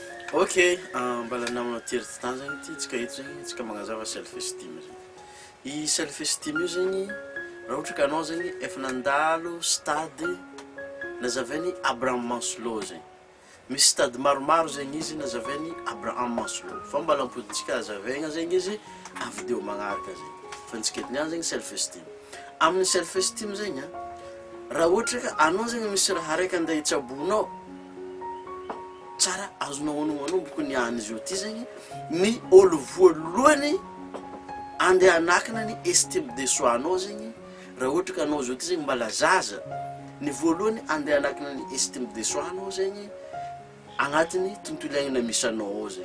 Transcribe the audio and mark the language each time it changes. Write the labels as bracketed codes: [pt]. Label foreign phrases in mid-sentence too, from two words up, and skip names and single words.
[mg] Ok, mbala namanao tery tan zegny ty tsika eto zegny tsika magnazava [en] self esteem [mg] zegny. I [en] self esteem [mg] io zegny raha ohatra ka anao zegny efa nandalo stade nazavainy Abraham Maslow zegny. Misy stade maromaro zegny izy nazavainy Abraham Maslow. Fa mbala ampoditsika azavaigna zegny izy amin'ny vidéo magnaraka zegny. Fa ntsika eto niany zegny [en] self esteem. [mg] Amin'ny [en] self esteem [mg] zegny raha ohatra ka anao zegny misy raha araiky andeha hitsabonao tsara azonao honogno boko niany izy io ty zegny ny olo voalohany andeha anakina ny [fr] estime de soi [mg] anao zegny raha ohatra ka anao zao ty zegny mbala zaza ny voalohany andeha anakina ny [fr] estime de soi [mg] anao zegny agnatin'ny tontolo iainana misy anao ao zegny.